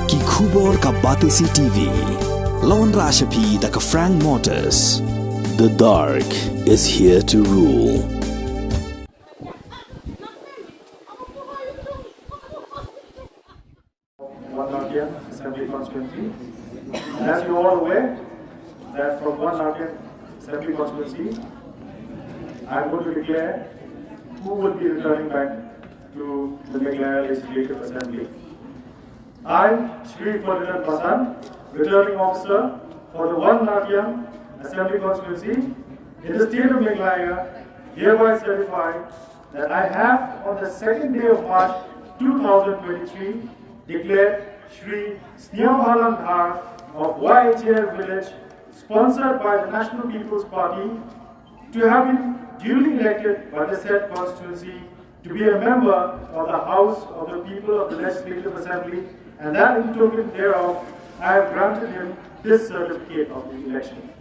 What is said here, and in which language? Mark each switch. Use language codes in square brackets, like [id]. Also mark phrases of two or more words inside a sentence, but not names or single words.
[kha] Khubor ka Batisi TV. Lawan Rashapi da ka Frank Motors. [en] The dark is here to rule. Nartiang Assembly Constituency. As you are aware, that from Nartiang Assembly Constituency, I am going to declare who will be returning back to the Meghalaya Legislative Assembly. I, Shri Ferdinand Basan, returning officer for the Nartiang Assembly Constituency in the state of Meghalaya, hereby certify that I have on the 2nd day of March 2023 declared Shri Sniawbhalang Dhar of YHL village, sponsored by the National People's Party, to have been duly elected by the said constituency to be a member of the House of the People of the Legislative Assembly, and that in token thereof, I have granted him this certificate of the election.